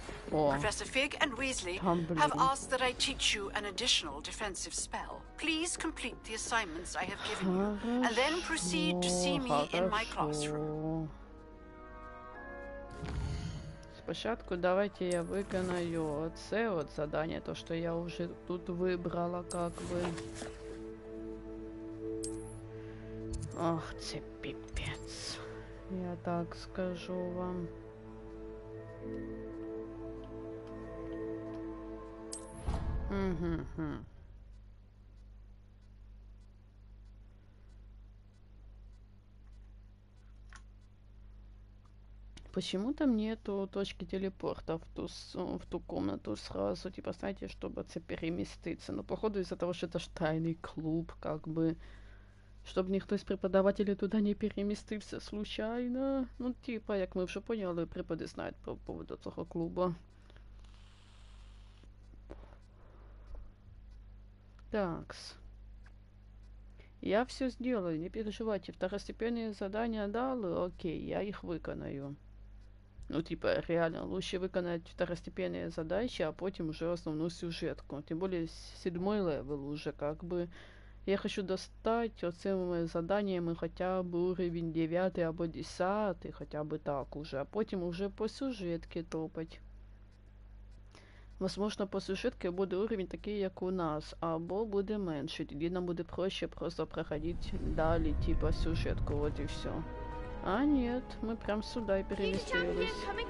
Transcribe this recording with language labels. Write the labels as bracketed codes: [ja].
[en] Professor Fig and Weasley have asked that I teach you an additional defensive spell. Please complete the assignments I have given you, and then proceed to see me in my classroom. [uk] Спочатку давайте я виконаю це от задання, то що я вже тут вибрала, [ru] как би. [uk] Ах, це пипец. Я так скажу вам. [ru] Почему-то нету точки телепорта в ту комнату сразу, типа, знаете, чтобы это переместиться. Но походу из-за того, что это ж тайный клуб, как бы, чтобы никто из преподавателей туда не переместился случайно. [uk] Ну, типа, як ми вже поняли, преподи знають по поводу цього клуба. [ru] Такс. Я все сделаю, не переживайте. Второстепенные задания дали, окей, я их выконаю. Ну, типа, реально, лучше виконати второстепенные задачи, [uk] а потім уже [ru] основную сюжетку. Тем более, 7-й левел уже, как бы. Я хочу достать оцими заданиями хотя бы уровень 9 або 10, хотя бы так уже, а потім уже по сюжетке топать. [uk] Возможно, по сюжетке буде уровень такий, як у нас, або буде менше. Тоді нам буде проще просто проходить далі, типа сюжетку, [ru] вот и все. А нет, мы прям сюда и переместились.